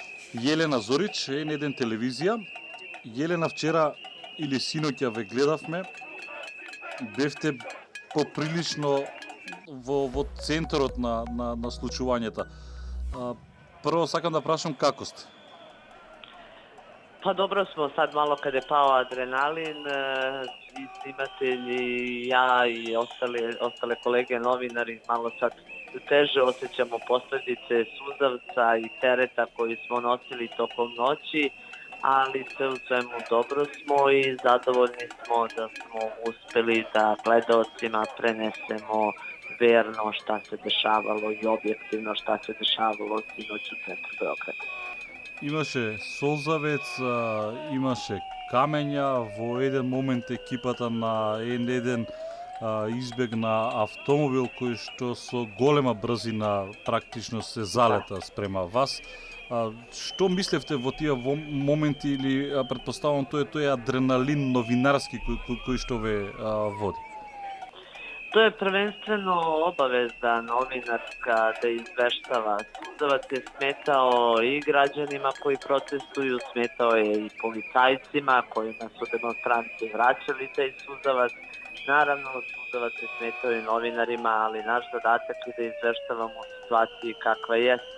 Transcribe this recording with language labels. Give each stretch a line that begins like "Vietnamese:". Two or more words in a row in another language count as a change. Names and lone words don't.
Macedonian: Јелена Зорич, N1 телевизија. Јелена, вчера или синоќа ве гледавме, бевте поприлично во центарот на случувањата. Прво сакам да прашам како сте?
Serbian: Pa dobro smo, sad malo kad je pao adrenalin, svi snimatelji, ja i ostale kolege novinari malo sad teže osjećamo posljedice suzavca i tereta koji smo nosili tokom noći, ali sve u svemu dobro smo i zadovoljni smo da smo uspeli da gledaocima prenesemo verno šta se dešavalo i objektivno šta se dešavalo sinoć u centru Beograda.
Macedonian: Имаше солзавец, имаше камења, во еден момент екипата на N1 избегна автомобил кој што со голема брзина практично се залета спрема вас. Што мислевте во тие моменти или претпоставувам тој адреналин новинарски кој што ве води?
Serbian: To je prvenstveno obaveza novinarska da izveštava. Suzavac je smetao i građanima koji protestuju, smetao je i policajcima kojima su demonstranti vraćali taj suzavac. Naravno, suzavac je smetao i novinarima, ali naš zadatak je da izveštavamo u situaciji kakva jeste.